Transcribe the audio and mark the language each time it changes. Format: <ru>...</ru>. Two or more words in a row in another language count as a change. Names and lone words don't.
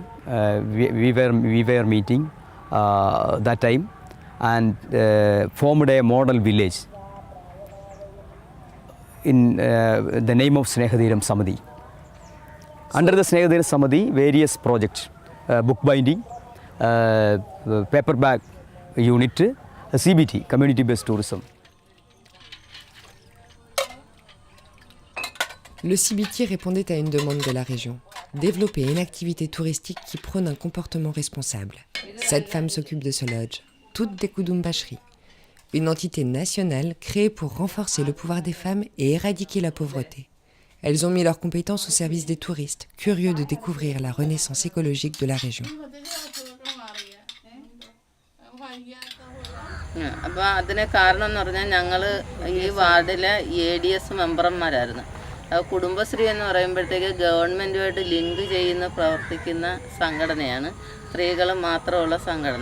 <en>We were meeting that time and formed a model village in the name of Snehadhiram Samadhi. Under the Snehadhiram Samadhi, various projects, book binding, paperback unit, CBT, community-based tourism.</en> <fr>Le CBT répondait à une demande de la région, développer une activité touristique qui prône un comportement responsable. 7 femmes s'occupent de ce lodge, toutes des Kudumbashri, une entité nationale créée pour renforcer le pouvoir des femmes et éradiquer la pauvreté. Elles ont mis leurs compétences au service des touristes, curieux de découvrir la renaissance écologique de la région.</fr> <ml>അപ്പോൾ അതിന് കാരണം എന്ന് പറഞ്ഞാൽ ഞങ്ങൾ ഈ വാർഡിലെ ADS മെമ്പർമാരായിരുന്നു. കുടുംബശ്രീ എന്ന് പറയുമ്പോഴത്തേക്ക് ഗവൺമെൻറ്റുമായിട്ട് ലിങ്ക് ചെയ്യുന്ന പ്രവർത്തിക്കുന്ന സംഘടനയാണ്, സ്ത്രീകൾ മാത്രമുള്ള സംഘടന.</ml>